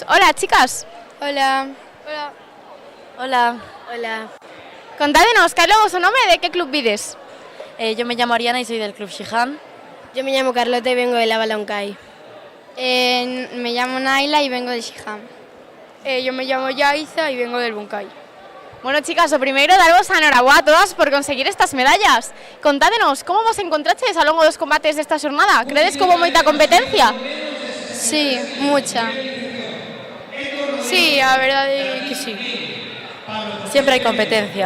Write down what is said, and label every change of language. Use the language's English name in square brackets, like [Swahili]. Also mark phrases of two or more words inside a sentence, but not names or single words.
[Spanish] Hola, chicas. Hola. Hola. Hola. Hola. [Galician] Contádenos, cal é o vosso nome e de que club vides? [Spanish] Yo me llamo Ariana y soy del Club Shihan. Yo me llamo Carlota y vengo de la Balancay. Me llamo Naila y vengo de Shiham. Yo me llamo Yaiza y vengo del Bunkai. [Galician] Bueno, chicas, o primeiro daros a enhoraboa a todas por conseguir estas medallas. Contádenos, como vos encontraches ao longo dos combates desta xornada? Credes que houve moita competencia? [Spanish] Sí, mucha. Sí, [Galician] a verdade é que sí. [Spanish] Siempre hay competencia.